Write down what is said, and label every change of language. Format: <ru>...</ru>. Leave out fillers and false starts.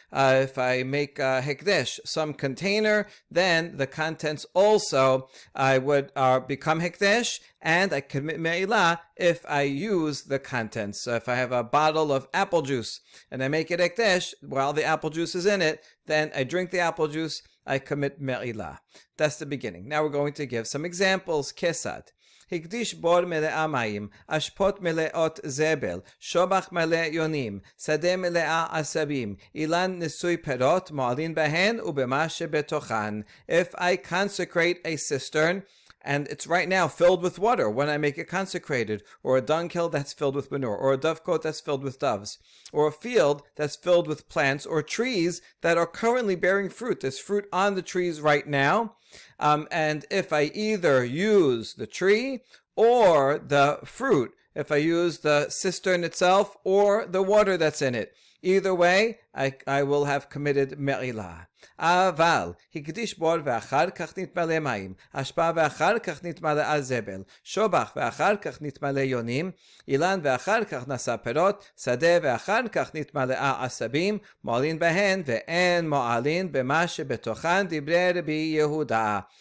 <en>If I make hekdesh, some container, then the contents also would become hekdesh, and I commit me'ilah if I use the contents. So if I have a bottle of apple juice and I make it hekdesh while the apple juice is in it, then I drink the apple juice, I commit me'ilah. That's the beginning. Now we're going to give some examples. Kesad.</en> <he>הקדיש בור מלאה מים, אשפות מלאות זבל, שובח מלא יונים, שדה מלאה עשבים, אילן נשוי פירות, מועלין בהן ובמה שבתוכן.</he> <en>If I consecrate a cistern, and it's right now filled with water when I make it consecrated, or a dunghill that's filled with manure, or a dovecote that's filled with doves, or a field that's filled with plants or trees that are currently bearing fruit. There's fruit on the trees right now. And if I either use the tree or the fruit, if I use the cistern itself or the water that's in it, either way, I will have committed me'ilah.</en> <he>אבל הקדיש בור ואחר כך נתמלא מים, אשפה ואחר כך נתמלאה זבל, שובח ואחר כך נתמלא יונים, אילן ואחר כך נשא פירות, שדה ואחר כך נתמלאה עשבים, מועלין בהן ואין מועלין במה שבתוכן דברי רבי יהודה.</he>